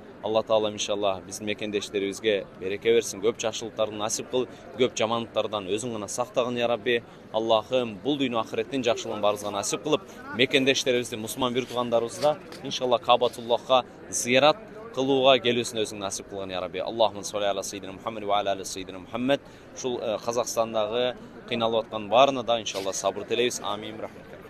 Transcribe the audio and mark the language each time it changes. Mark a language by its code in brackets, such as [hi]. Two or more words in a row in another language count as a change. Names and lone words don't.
[ky] Алла Таала иншалла биздин мекендештерибизге береке берсин, көп жакшылыктарды насип кыл, көп жамандыктардан өзүң гана сактагын [ar] يا ربي. [ky] Аллахым бул дүйнө ахиреттин жакшылыгын барыбызга насип кылып, мекендештерибизди, мусулман бир туугандарыбызда иншалла Кабатуллахка зыярат кылууга келүүсүн өзүң насип кылгын [ar] يا ربي. اللهم صل على سيدنا محمد وعلى سيدنا محمد. [ky] Ушул Казакстандагы кыйналып аткан баарына да иншалла сабыр тилейбиз. Амин.